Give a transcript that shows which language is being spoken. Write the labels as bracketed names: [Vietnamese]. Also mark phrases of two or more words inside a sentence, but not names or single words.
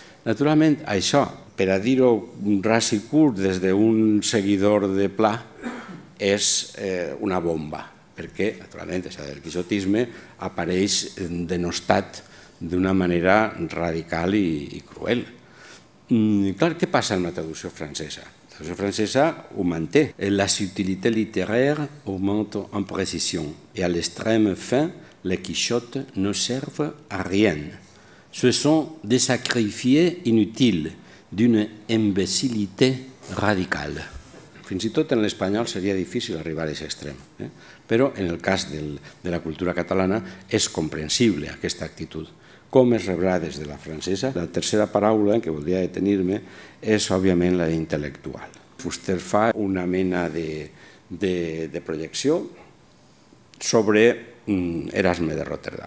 [Catalan] Naturalment, això, per a dir-ho ras i curt des d'un seguidor de Pla, és una bomba, perquè, naturalment, això del quixotisme apareix denostat d'una manera radical i cruel. Clar, què passa amb la traducció francesa? La traducció francesa ho manté. [French] La subtilité littéraire augmente en précision et à l'extrême fin, les quichottes ne servent à rien. Ce sont des sacrifiés inutiles d'une imbécilité radicale. [Catalan] Fins i tot en l'espanyol seria difícil arribar a aquest extrem, però en el cas de la cultura catalana és comprensible aquesta actitud. Com es rebrà des de la francesa? La tercera paraula en què voldria detenir-me és, òbviament, la d'intel·lectual. Fuster fa una mena de projecció sobre Erasme de Rotterdam.